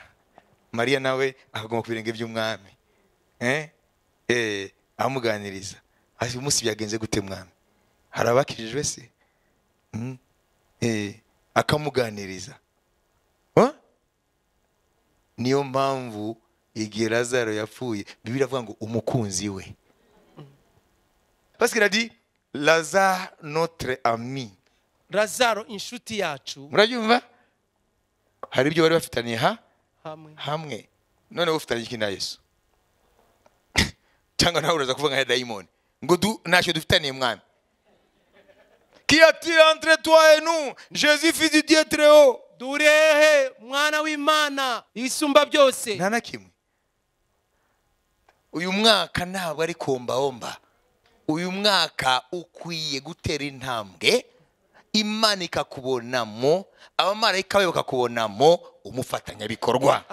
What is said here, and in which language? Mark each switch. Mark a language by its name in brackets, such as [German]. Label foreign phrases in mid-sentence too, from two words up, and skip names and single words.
[Kinyarwanda] Maria nawe akagomba ku birenge by'umwami, amuganiriza. Ati umunsi byagenze gute mwami? Hari abakijijwe se? Akamuganiriza. Niyo mpamvu igihe Lazaro yapfuye Bibiliya avuga ngo umukunzi we. [French] Parce qu'il a dit Lazare notre ami. [Kinyarwanda] Lazaro inshuti yacu. Murabyumva? Hari ibyo bari bafitaniye hamwe. None ufitanye iki na Yesu? Cyangwa nawe uraza kuvuga nka daimoni ngo ntacyo dufitaniye mwami? [French] Qui a-t-il entre toi et nous? Jésus fils du Dieu très haut. [Kinyarwanda] Durehe mwana w'Imana isumba byose. Nta na kimwe. Uyu mwaka ntabwo ari kombaomba. Uyu mwaka ukwiye gutera intambwe, Imana ikakubonamo, abamarayika bayo bakakubonamo umufatanyabikorwa.